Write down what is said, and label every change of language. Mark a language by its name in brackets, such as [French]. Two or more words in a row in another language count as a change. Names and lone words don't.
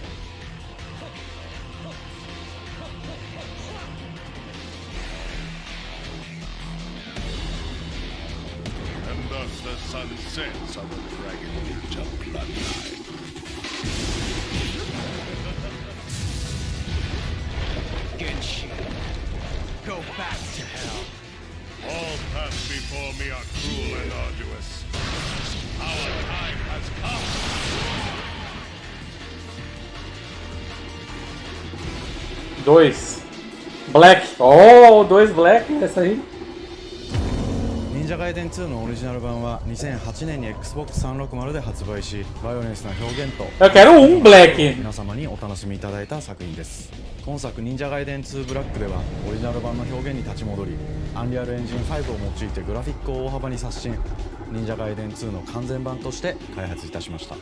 [English] And thus the sun sets on the dragon ninja bloodline. Get shit. Go back to hell. All paths before me are cruel and arduous. Our time has come. [Portuguese] Dois. Black. [English] Oh, 2 Black. [Portuguese] Essa aí. [Japanese] 忍者ガイデン2のオリジナル版は2008年に Xbox360 で発売し、バイオレンスな表現と [Portuguese] Eu quero Black. [Japanese] 皆様にお楽しみいただいた作品です。今作忍者ガイデン2ブラックではオリジナル版の表現に立ち戻り、アンリアルエンジン5を用いてグラフィックを大幅に刷新、忍者ガイデン2の完全版として開発いたしました。